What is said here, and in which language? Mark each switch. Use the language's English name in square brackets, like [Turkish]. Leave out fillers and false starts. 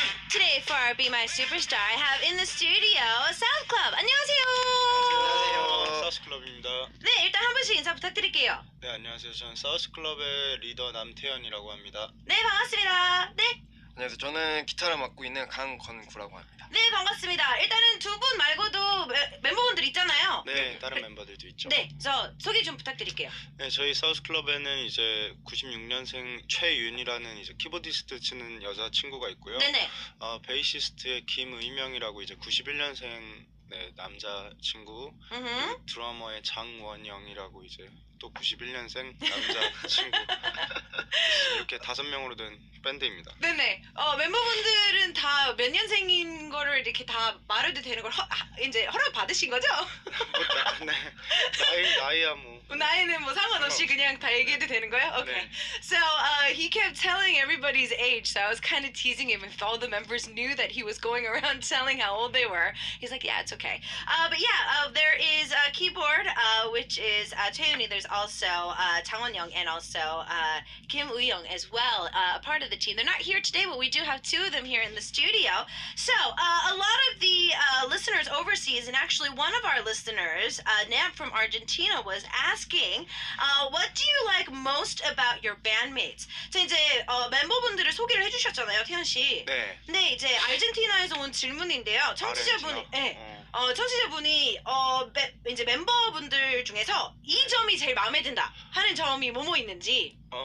[English] Today for our Be My Superstar, I have in the studio South Club. [Korean] 안녕하세요. 안녕하세요. 사우스클럽입니다. 네, 일단 한 분씩 인사 부탁드릴게요. 네, 안녕하세요. 저는 사우스클럽의 리더 남태현이라고 합니다. 네, 반갑습니다. 네. 안녕하세요. 저는 기타를 맡고 있는 강건구라고 합니다. 네, 반갑습니다. 일단은 두 분 말고도 멤버분들 있잖아요. 네, 다른 멤버들도 있죠. 네, 저 소개 좀 부탁드릴게요. 네, 저희 사우스클럽에는 이제 96년생 최윤이라는 이제 키보디스트 치는 여자 친구가 있고요. 네네. 베이시스트의 김의명이라고 이제 91년생 남자 친구, 그리고 드러머의 장원영이라고 이제 또 91년생 남자 친구 이렇게 5명으로 된 밴드입니다. 네네. 멤버분들은 다 몇 년생인 거를 이렇게 다 말해도 되는 걸 이제 허락 받으신 거죠? 나이야 뭐. 나이는 뭐 상관없이 그냥 다 얘기해도 되는 거예요? [English] Okay. [Korean] 네. [English] So he kept telling everybody's age, so I was kind of teasing him if all the members knew that he was going around telling how old they were. He's like, yeah, it's okay. But yeah, there is a keyboard, which is Taeyuni. There's also Chang Won-young and also Kim Woo-young as well, a part of the team. They're not here today, but we do have two of them here in the studio. So a lot of the listeners overseas, and actually one of our listeners, Nam from Argentina, was asking, what do you like most about your bandmates? [Korean] 자, 이제 멤버분들을 소개를 해주셨잖아요, 태현 씨. 네. 근데 이제 아르헨티나에서 온 질문인데요. 청취자분이, 청취자분이 이제 멤버분들 중에서 이 점이 제일 마음에 든다 하는 점이 뭐뭐 있는지.